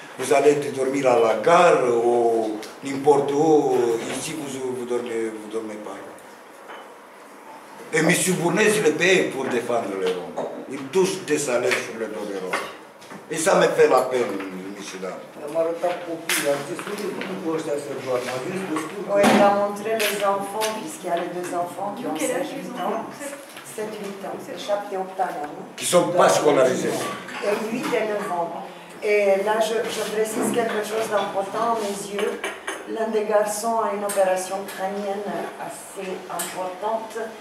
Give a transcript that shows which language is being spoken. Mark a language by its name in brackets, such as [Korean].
[French] Vous allez dormir à la gare ou n'importe où. Ici, vous dormez pas. Et M. Bournez, il est payé pour défendre les Roms. Il touche des salaires sur le dos des Roms. Et ça me fait la peine, monsieur Dam. [Romanian] Am arătat copiii, am zis, nu cu ăștia să doarmă, am zis, destul. [French] Oui, il a montré les enfants, puisqu'il y a les 2 enfants qui ont 7-8 ans. 7-8 ans, c'est 7-8 ans, non? Qui ne sont pas scolarisés. Et 8 et 9 ans. Et là, je précise quelque chose d'important à mes yeux. L'un des garçons a une opération crânienne assez importante.